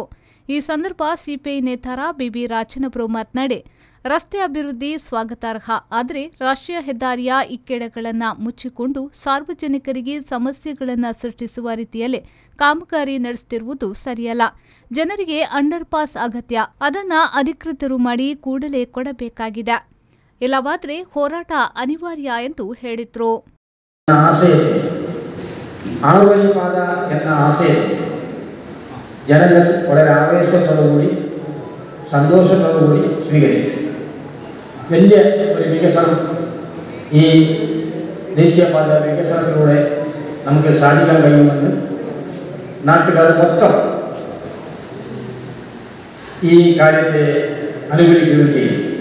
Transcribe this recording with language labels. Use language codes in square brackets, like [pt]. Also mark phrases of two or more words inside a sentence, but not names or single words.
[kn] ಈ ಸಂದರ್ಭ ಸಿಪಿಐ ನೇತಾರ ಬಿಬಿ ರಾಜನವರು ಮಾತನಾಡಿ, ರಸ್ತೆ ಅಭಿವೃದ್ಧಿ ಸ್ವಾಗತಾರ್ಹ, ಆದರೆ ರಾಷ್ಟ್ರೀಯ ಹೆದ್ದಾರಿಯ ಇಕ್ಕೆಡೆಗಳನ್ನು ಮುಚ್ಚಿಕೊಂಡು ಸಾರ್ವಜನಿಕರಿಗೆ ಸಮಸ್ಯೆಗಳನ್ನು ಸೃಷ್ಟಿಸುವ ರೀತಿಯಲ್ಲಿ ಕಾಮಗಾರಿ ನಡೆಸುತ್ತಿರುವುದು ಸರಿಯಲ್ಲ. ಜನರಿಗೆ ಅಂಡರ್ ಪಾಸ್ ಅಗತ್ಯ, ಅದನ್ನ ಅಧಿಕೃತರು ಮಾಡಿ ಕೂಡಲೇ ಕೊಡಬೇಕಾಗಿದೆ. ಇಲ್ಲವಾದರೆ ಹೋರಾಟ ಅನಿವಾರ್ಯ ಎಂದು ಹೇಳಿದ್ರು. [ml] ജനങ്ങൾ വളരെ ആവേശത്തോടുകൂടി സന്തോഷത്തോടുകൂടി സ്വീകരിച്ചു. വലിയ ഒരു വികസനം ഈ ദേശീയപാത വികസനത്തിലൂടെ നമുക്ക് സാധിക്കാൻ കഴിയുമെന്ന് നാട്ടുകാർ മൊത്തം ഈ കാര്യത്തെ അനുകൂലിക്കുകയും ചെയ്യും.